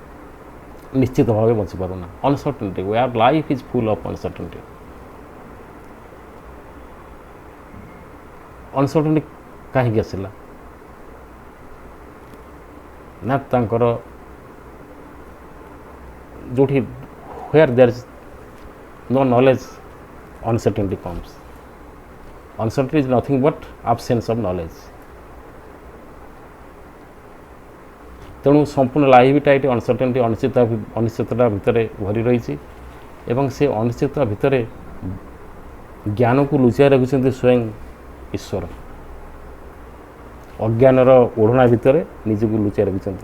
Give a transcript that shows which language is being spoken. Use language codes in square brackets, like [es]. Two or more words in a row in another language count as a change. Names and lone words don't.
[en] Uncertainty, where life is full of uncertainty. [or] ଅନସର୍ଟନିଟି କାହିଁକି ଆସିଲା ନା ତାଙ୍କର ଯେଉଁଠି [en] where there is no knowledge, uncertainty comes. Uncertainty is nothing but absence of knowledge. [or] ତେଣୁ ସମ୍ପୂର୍ଣ୍ଣ ଲାଇଫଟା ଏଠି ଅନସର୍ଟେନିଟି, ଅନିଶ୍ଚିତତା ଭିତରେ ଭରି ରହିଛି ଏବଂ ସେ ଅନିଶ୍ଚିତତା ଭିତରେ ଜ୍ଞାନକୁ ଲୁଚାଇ ରଖିଛନ୍ତି ସ୍ୱୟଂ ଈଶ୍ୱର। ଅଜ୍ଞାନର ଓଢ଼ଣା ଭିତରେ ନିଜକୁ ଲୁଚାଇ ରଖିଛନ୍ତି।